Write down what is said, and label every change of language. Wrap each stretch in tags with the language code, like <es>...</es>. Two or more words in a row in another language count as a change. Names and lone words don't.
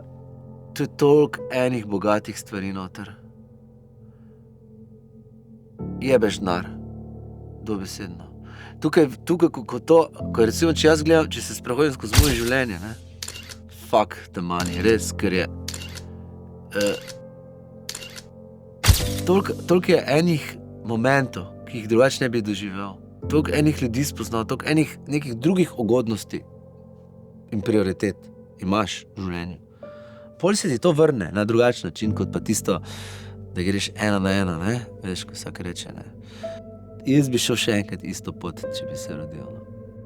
<sl>To je toliko enih bogatih stvari noter. Jebeš denar, dobesedno. Tukaj, ko recimo, če jaz gledam, če se sprehodim skozi moje življenje,</sl> <en>fuck the money,</en> <sl>res, ker je toliko je enih momentov, ki jih drugače ne bi doživel. Toliko enih ljudi spoznal, toliko enih nekih drugih ugodnosti in prioritet imaš v življenju. Pol se ti to vrne na drugačen način, kot pa tisto, da greš 1 na 1, veš, ko vsak reče, Jaz bi šel še enkrat isto pot, če bi se rodil.</sl>